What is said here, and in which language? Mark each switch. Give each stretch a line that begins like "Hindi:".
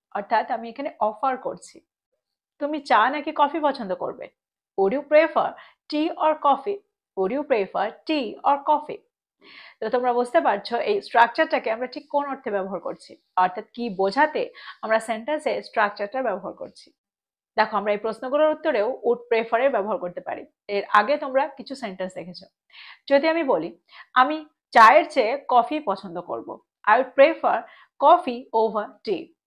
Bangla: অর্থাৎ আমি এখানে অফার করছি। তুমি চা নাকি কফি পছন্দ করবে?
English: Would you prefer tea or coffee? Would you prefer tea or coffee?
Bangla: তো তোমরা বুঝতে পারছো এই স্ট্রাকচারটাকে আমরা ঠিক কোন অর্থে ব্যবহার করছি, অর্থাৎ কি বোঝাতে আমরা সেন্টেন্সে স্ট্রাকচারটা ব্যবহার করছি। দেখো, আমরা এই প্রশ্নগুলোর উত্তরেও উড প্রেফার এর ব্যবহার করতে পারি। এর আগে তোমরা কিছু সেন্টেন্স দেখেছো। যদি আমি বলি আমি চায়ের চেয়ে কফি পছন্দ করব,
English: I would prefer coffee over tea.